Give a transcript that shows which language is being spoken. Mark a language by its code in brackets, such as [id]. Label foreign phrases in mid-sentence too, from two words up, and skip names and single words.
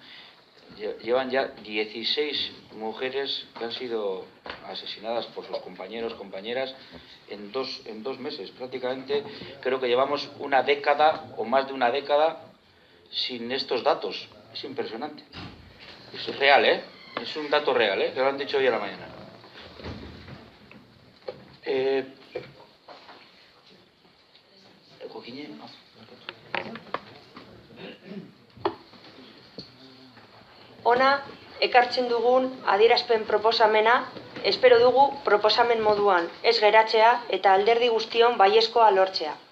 [es] Llevan ya 16 mujeres que han sido asesinadas por sus compañeros, compañeras, en dos meses. Prácticamente creo que llevamos una década o más de una década sin estos datos. Es impresionante. Es real, ¿eh? Es un dato real, ¿eh? Que lo han dicho hoy a la mañana. [eu] Ona, ekartzen dugun adierazpen proposamena, espero dugu proposamen moduan ez geratzea eta alderdi guztion baiezkoa lortzea.